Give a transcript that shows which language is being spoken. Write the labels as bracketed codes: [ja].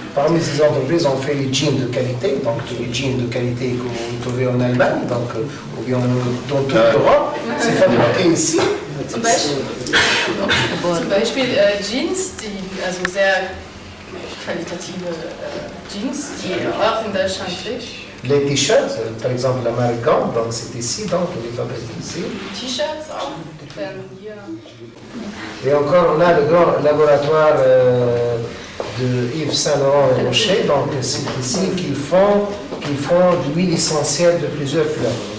[fr] Parmi ces entreprises, on fait les jeans de qualité, donc les jeans de qualité que vous trouvez en Allemagne, donc, ou bien dans toute l'Europe, c'est fabriqué ici. [de] Zum Beispiel Jeans, die, also sehr qualitative Jeans, die auch in Deutschland gibt. [fr] Les t-shirts, par exemple la marque Gant, donc c'est ici, donc on les fabrique ici. [de] T-shirts auch, werden hier. [fr] Et encore, on a le grand laboratoire de Yves Saint Laurent et Rocher, donc c'est ici qu'ils font l'huile essentielle de plusieurs fleurs.